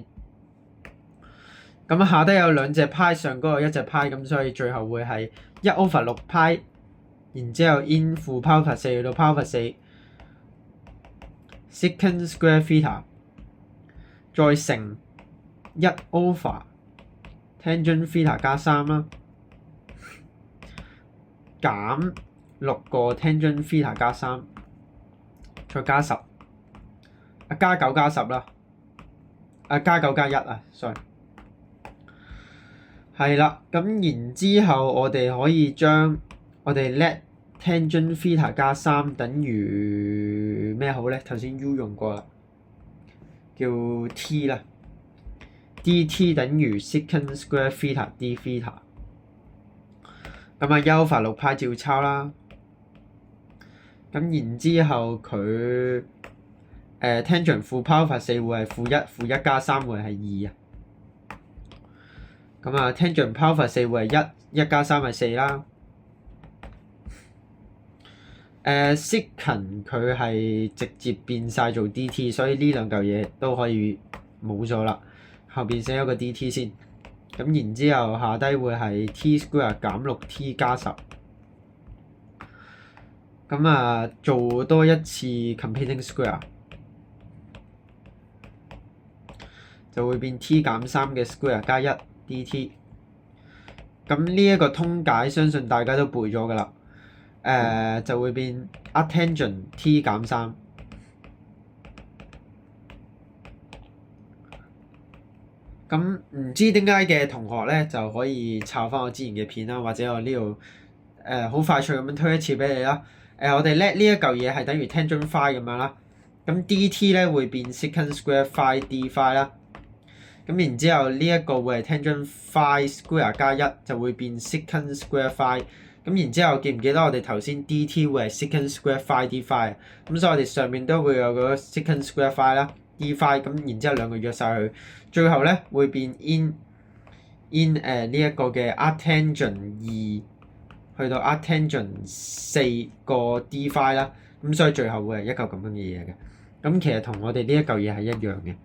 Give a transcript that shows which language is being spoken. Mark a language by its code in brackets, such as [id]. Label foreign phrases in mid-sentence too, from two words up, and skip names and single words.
[yue] 咁下低有兩隻派，上嗰個一隻派，咁所以最後會係1 over 6派，然之後 in 負 [en] pi over 4 [yue] 去到 [en] pi over 4 secant square theta， [yue] 再乘 [en] 1 over tangent theta [yue] 加3啦，減6個 tangent theta 加3，再加10，加9加10啦，加9加1啊 ，sorry。係啦，咁然之後我哋可以將我哋 [en] let tangent theta [yue] 加3等於咩好咧？頭先 u 用過啦，叫 t 啦 ，dt 等於 [en] secant square theta d theta。 [yue] 咁啊，1 over 6派照抄啦。咁然之後佢tangent 負 [en] pi over 4 [yue] 會係負1加3會係2啊。咁啊 [en] tangent pi over 4 [yue] 會係1加3係4啦。secant 佢係直接變晒做 dt， 所以呢兩嚿嘢都可以冇咗啦。後邊寫咗個 dt 先。咁然之後下低會係 [en] t square [yue] 減 6t 加10。咁啊，做多一次 [en] completing square [yue] 就會變 t 減3嘅 square 加1 dt。咁呢一個通解相信大家都背咗㗎啦。就會變 [en] arctangent t [yue] 減3。咁唔知點解嘅同學咧，就可以抄翻我之前嘅片啦，或者我呢度好快脆咁樣推一次俾你啦。我哋叻呢一嚿嘢係等於 [en] tangent phi [yue] 咁樣啦。咁 dt 咧會變 [en] secant square phi d phi [yue] 啦。咁然之後呢一個會係 [en] tangent phi square [yue] 加1就會變 [en] secant square phi。 [yue] 咁然之後記唔記得我哋頭先 dt 會係 [en] secant square phi d phi？ [yue] 咁所以我哋上面都會有個 [en] secant square phi [yue] 啦 [en] d phi。 [yue] 咁然之後兩個約晒佢，最後咧會變 in 呢一個嘅 arctangent 2去到 arctangent 4個 [en] d phi [yue] 啦。咁所以最後會係一嚿咁樣嘅嘢嘅。咁其實同我哋呢一嚿嘢係一樣嘅。